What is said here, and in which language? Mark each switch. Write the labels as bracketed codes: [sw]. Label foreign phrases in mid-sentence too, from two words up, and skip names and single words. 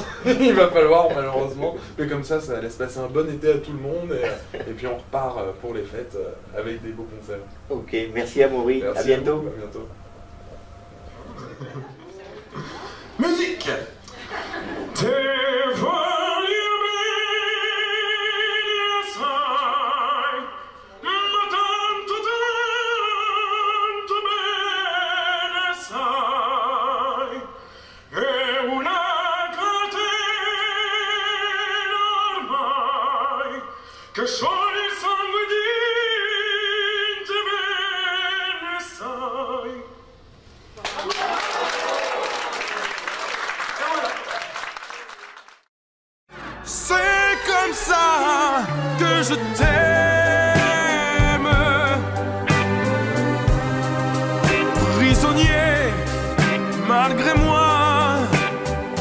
[fr] Il va falloir malheureusement, mais comme ça laisse passer un bon été à tout le monde, et puis on repart pour les fêtes avec des beaux concerts. Ok, merci Amaury, Merci à bientôt. vous, à bientôt. Musique. [nap] Te voglio bene assai, ma tanto, tanto bene sai. [it] È una catena ormai che scioglie il sangue di te bene sai. [fr] C'est comme ça que je t'aime, prisonnier malgré moi.